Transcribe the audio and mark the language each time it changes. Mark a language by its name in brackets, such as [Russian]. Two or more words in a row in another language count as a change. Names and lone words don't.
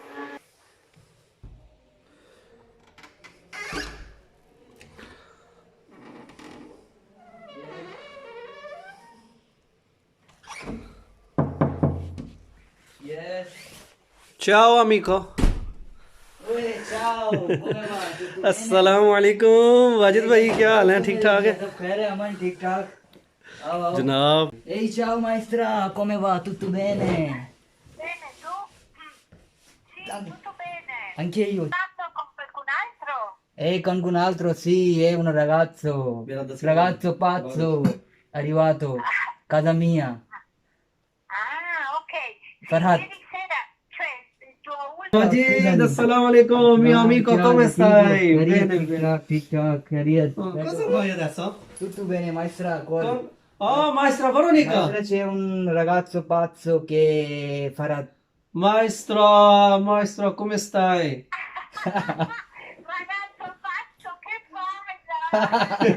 [English] यस। [Italian] ciao amico. [Hindi] ओए चाओ, [Italian] come va? Tutto bene? [Arabic] السلام عليكم वाजिद [Italian] Ehi, [Hindi] भाई, क्या हाल है? [Italian] tutto [Hindi] ठीक ठाक [Italian] bene? [Hindi] है सब खैर है? अमन ठीक ठाक? आओ आओ। जनाब। [Italian] Ehi ciao maestra, come va? Tutto bene? Bene, tu? Sì, An- tutto bene. Anche io. Stato con qualcun altro? Qualcun altro? Sì, è un ragazzo. [Hindi] मेरा 10 [Italian] Ragazzo pazzo, arrivato. Casa mia. Ok. Sì, Farhat. ieri sera, cioè, il tuo Majid, Scusami. [Arabic] السلام عليكم, [Italian] mio amico, Ciao, come [Hindi] ठीक हो? [Italian] stai? [Hindi] खैरियत [Italian] Bene, [Hindi] ठीक [Italian] bene. [Hindi] ठाक ठीक ठाक खैरियत [Italian] Oh, cosa [Hindi] बैठो। [Italian] vuoi adesso? Tutto bene maestra, col Oh, maestra Veronica! maestra c'è un ragazzo pazzo che farà Maestro, come stai? ragazzo pazzo, che bella!